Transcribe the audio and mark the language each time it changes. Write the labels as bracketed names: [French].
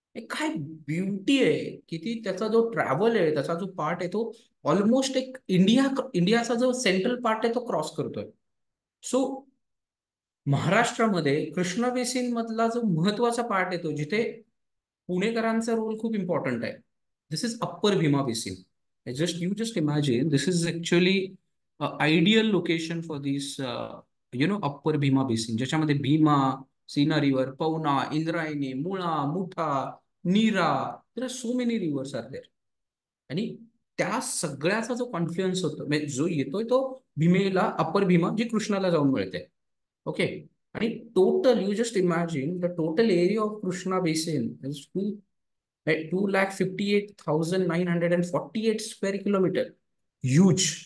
[Marathi] काय ब्युटी आहे, किती त्याचा जो ट्रॅव्हल आहे, त्याचा जो पार्ट आहे तो ऑलमोस्ट एक इंडियाचा जो सेंट्रल पार्ट आहे तो क्रॉस करतोय. सो महाराष्ट्रामध्ये कृष्णा बेसिन मधला जो महत्वाचा पार्ट येतो जिथे पुणेकरांचा रोल खूप इम्पॉर्टंट आहे, [English] This is upper Bhima basin. you just imagine, this is actually ideal location for this upper Bhima basin, [Marathi] ज्याच्यामध्ये [English] Bhima, Sina river, Pavana, Indrayani, Mula, Mutha, Nira, there are so many rivers are there. [Marathi] आणि त्या सगळ्याचा जो कॉन्फ्लुएन्स होतो, म्हणजे जो येतोय तो भीमेला, अप्पर भीमा, जी कृष्णाला जाऊन मिळते. [English] Okay. [Marathi] आणि [English] Total, you just imagine the total area of Krishna basin is 258,948 square kilometer. Huge.